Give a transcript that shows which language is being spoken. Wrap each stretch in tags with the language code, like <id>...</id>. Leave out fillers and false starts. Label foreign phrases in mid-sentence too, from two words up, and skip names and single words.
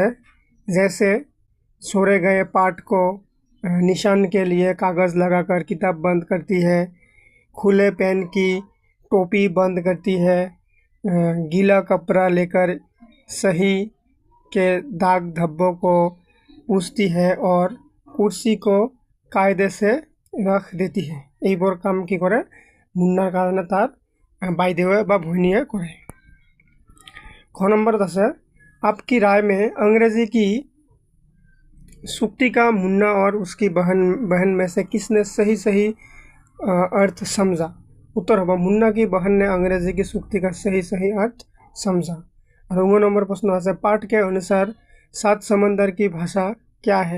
<hi>जैसे सोरे गए पाठ को निशान के लिए कागज़ लगाकर किताब बंद करती है, खुले पेन की टोपी बंद करती है, गीला कपड़ा लेकर सही के दाग धब्बों को पूछती है और कुर्सी को कायदे से रख देती है।</hi> <as>এই বোৰ কাম কি কৰে মুন্নাৰ কাৰণে তার বাইদেৱে বা ভৈনীয়ে কৰে। খ নম্বৰত আছে</as> <hi>आपकी राय में अंग्रेजी की सूक्ति का मुन्ना और उसकी बहन में से किसने सही अर्थ समझा? उत्तर होगा मुन्ना की बहन ने अंग्रेजी की सूक्ति का सही अर्थ समझा। और 9 नंबर प्रश्न है पाठ के अनुसार 7 समंदर की भाषा क्या है?</hi>